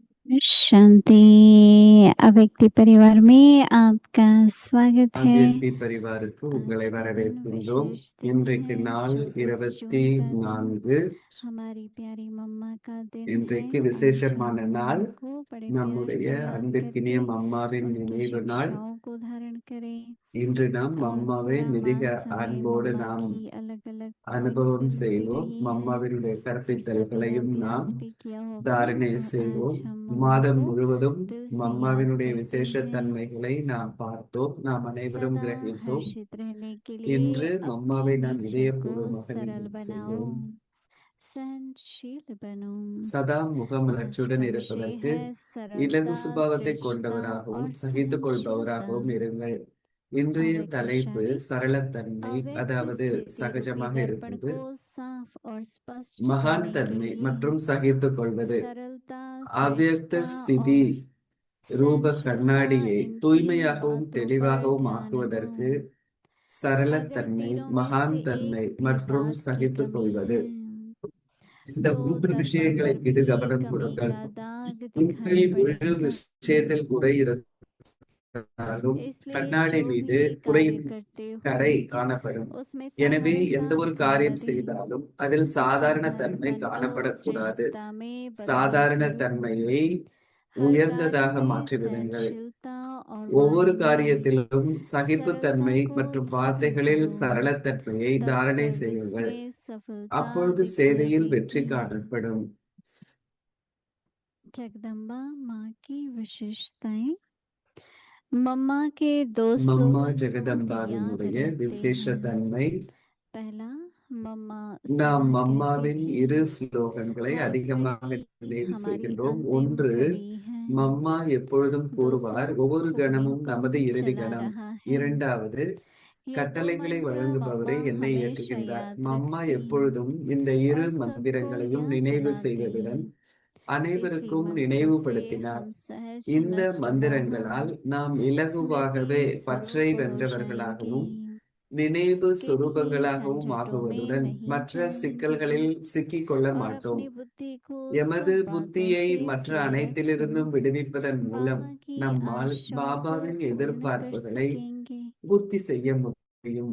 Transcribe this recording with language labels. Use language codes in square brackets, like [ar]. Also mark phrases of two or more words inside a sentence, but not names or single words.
[hi] शांति। अव्यक्ति परिवार में आपका स्वागत है। [ta] அவ்யக்தி பரிவாருக்கு உங்களை [hi] आज का दिन [ta] வரவேற்கின்றோம். [hi] विशेष दिन [ta] இன்றைக்கு [hi] है, [ta] நாள் [hi] 24 जून का दिन 24. हमारी प्यारी मम्मा का दिन है। [ta] இன்றைக்கு [hi] आज [ta] விசேஷமான [hi] हम [ta] நாள், [hi] मम्मा को बड़े प्यार [ta] நம்முடைய [hi] से याद [ta] அன்பிற்கினிய [hi] करके [ta] மம்மாவின் [hi] उनकी [ta] நினைவு நாள். [hi] शिक्षाओं को धारण करें [ta] இன்று நாம் [hi] और [ta] மம்மாவை [hi] पूरा [ta] மிக [hi] मास हमें [ta] அன்போடு [hi] मम्मा [ta] நாம் [hi] की अलग अलग क्वालिटीज [ta] அனுபவம் [hi] मिलती [ta] செய்வோம். [hi] रही है। [ta] மம்மாவினுடைய [hi] सभी का [ta] கற்பித்தல்களையும் நாம் [hi] अभ्यास भी किया होगा [ta] தாரணை [hi] और [ta] செய்வோம். [hi] आज हम मम्मा [ta] மாதம் [hi] को [ta] முழுவதும் [hi] दिल से याद [ta] மம்மாவினுடைய [hi] करते [ta] விசேஷ [hi] हैं। [ta] தன்மைகளை நாம் பார்த்தோம், நாம் அனைவரும் [hi] सदा [ta] கிரகித்தோம். [hi] हर्षित रहने के लिए [ta] இன்று [hi] अपने [ta] மம்மாவை நாம் [hi] नेचर को [ta] இதயபூர்வமாக [hi] सरल [ta] நினைவு [hi] बनाओ, [ta] செய்வோம். [hi] सहनशील बनो। [ta] சதா [hi] आज [ta] முகமலர்ச்சியுடன் [hi] का विषय [ta] இருப்பதற்கு [hi] है [ta] இலகு [hi] सरलता, [ta] சுபாவத்தை [hi] श्रेष्ठता [ta] கொண்டவராகவும் [hi] और [ta] சகித்துக் [hi] सहनशीलता। [ta] கொள்பவராகவும் இருங்கள். இன்றைய [hi] अव्यक्त [ta] தலைப்பு [hi] शाही [ta] சரளத்தன்மை, [hi] अव्यक्त [ta] அதாவது [hi] स्थिति रूपी [ta] சகஜமாக [hi] दर्पण [ta] இருப்பது, [hi] को साफ और स्पष्ट [ta] மகான் [hi] करने के [ta] தன்மை [hi] लिए [ta] மற்றும் சகித்துக் கொள்வது. [hi] सरलता, [ta] அவ்யக்த [hi] श्रेष्ठता [ta] ஸ்திதி [hi] और [ta] ரூப [hi] सहनशीलता [ta] கண்ணாடியை [hi] इन तीन [ta] தூய்மையாகவும் [hi] बातों पर [ta] தெளிவாகவும் [hi] ध्यान [ta] ஆக்குவதற்கு [hi] दो। अगर [ta] சரளத்தன்மை, [hi] तीनों में [ta] மகான் [hi] से [ta] தன்மை [hi] एक भी [ta] மற்றும் [hi] बात की [ta] சகித்துக் [hi] कमी [ta] கொள்வது, [hi] है [ta] இந்த [hi] तो [ta] மூன்று [hi] दर्पण [ta] விஷயங்களை [hi] पर [ta] மீது [hi] भी [ta] கவனம் [hi] कमी [ta] கொடுங்கள். [hi] का दाग दिखाई [ta] உங்களில் ஒரு [hi] पड़ेगा। [ta] விஷயத்தில் குறை இருந்தாலும் [hi] इसलिए [ta] கண்ணாடி [hi] जो [ta] மீது [hi] भी कार्य [ta] குறையின் [hi] करते हो [ta] கரை காணப்படும். [hi] उसमें [ta] எனவே [hi] साधारणता [ta] எந்த ஒரு [hi] बना [ta] காரியம் [hi] दें। [ta] செய்தாலும் அதில் சாதாரண தன்மை [hi] साधारणपन को [ta] காணப்படக்கூடாது. [hi] श्रेष्ठता में बदलकर [ta] சாதாரண தன்மையை [hi] हर कार्य [ta] உயர்ந்ததாக [hi] में [ta] மாற்றிவிடுங்கள். [hi] सहनशीलता और [ta] ஒவ்வொரு [hi] वाणी में [ta] காரியத்திலும் [hi] सरलता [ta] சகிப்புத்தன்மை [hi] को [ta] மற்றும் [hi] धारण [ta] வார்த்தைகளில் [hi] करो। [ta] சரளத்தன்மையை [hi] तब [ta] தாரணை [hi] सर्विस [ta] செய்யுங்கள். [hi] में सफलता [ta] அப்பொழுது [hi] दिखने [ta] சேவையில் வெற்றி [hi] देगी। [ta] காணப்படும். [hi] जगदम्बा माँ की विशेषताएं। मम्मा के दो [ta] மம்மா [hi] स्लोगन बहुत याद [ta] ஜெகதம்பாவினுடைய [hi] रहते [ta] விசேஷ [hi] हैं। [ta] தன்மை. [hi] पहला, मम्मा [ta] நாம் [hi] सदा कहते [ta] மம்மாவின் [hi] थे [ta] இரு ஸ்லோகன்களை [hi] वो [ta] அதிகமாக [hi] अपनी [ta] நினைவு [hi] हमारी [ta] செய்கின்றோம். [hi] अंतिम [ta] ஒன்று, [hi] घड़ी है। [ta] மம்மா எப்பொழுதும் [hi] दूसरा, [ta] கூறுவார், ஒவ்வொரு [hi] पूर्णिम [ta] கணமும் [hi] को [ta] நமது இறுதி [hi] चला [ta] கணம். [hi] रहा है। [ta] இரண்டாவது, [hi] ये दो [ta] கட்டளைகளை [hi] मंत्र [ta] வழங்குபவரே [hi] मम्मा [ta] என்னை [hi] हमेशा [ta] ஏற்றுகின்றார். [hi] याद [ta] மம்மா [hi] रखती [ta] எப்பொழுதும் இந்த இரு [hi] और सबको [ta] மந்திரங்களையும் [hi] याद [ta] நினைவு [hi] दिलाती। [ta] செய்வதுடன் [hi] इसी [ta] அனைவருக்கும் [hi] मंत्र से [ta] நினைவுபடுத்தினார். [hi] हम सहज [ta] இந்த [hi] नष्ट मोह [ta] மந்திரங்களால் நாம் இலகுவாகவே [hi] स्मृति [ta] பற்றை [hi] स्वरूप हो [ta] வென்றவர்களாகவும் [hi] जाएंगे। [ta] நினைவு [hi] किन्हीं [ta] சுரூபங்களாகவும் [hi] झंझटों में [ta] ஆகுவதுடன் [hi] नहीं [ta] மற்ற [hi] जाएंगे [ta] சிக்கல்களில் சிக்கிக்கொள்ள [hi] और [ta] மாட்டோம். [hi] अपनी बुद्धि को [ta] எமது [hi] सब बातों [ta] புத்தியை [hi] से [ta] மற்ற [hi] फ्री [ta] அனைத்திலிருந்தும் [hi] रखें। [ta] விடுவிப்பதன் மூலம் [hi] बाबा की [ta] நம்மால் [hi] आशाओं को [ta] பாபாவின் [hi] पूर्ण कर [ta] எதிர்பார்ப்புகளை [hi] सकेंगे। [ta] பூர்த்தி செய்ய முடியும்.